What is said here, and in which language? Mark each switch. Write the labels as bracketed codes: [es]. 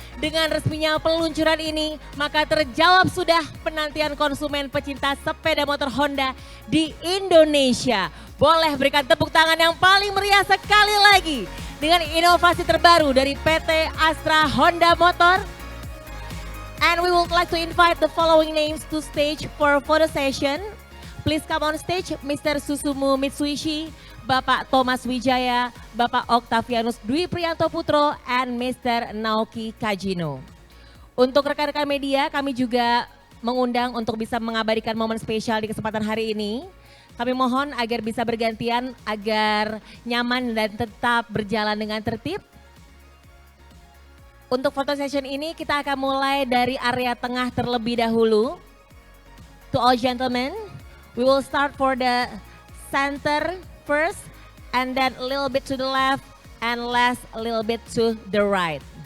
[id] Dengan resminya peluncuran ini, maka terjawab sudah penantian konsumen pecinta sepeda motor Honda di Indonesia. Boleh berikan tepuk tangan yang paling meriah sekali lagi dengan inovasi terbaru dari PT Astra Honda Motor. [en] And we would like to invite the following names to stage for photo session. Please come on stage, Mr. Susumu Mitsubishi, Bapak Thomas Wijaya, Bapak Octavianus Dwi Prianto Putro, and Mr. [id] Naoki Kajino. Untuk rekan-rekan media, kami juga mengundang untuk bisa mengabadikan momen spesial di kesempatan hari ini. Kami mohon agar bisa bergantian, agar nyaman dan tetap berjalan dengan tertib. Untuk foto session ini kita akan mulai dari area tengah terlebih dahulu. [en] To all gentlemen, we will start for the center first, and then a little bit to the left, and last a little bit to the right.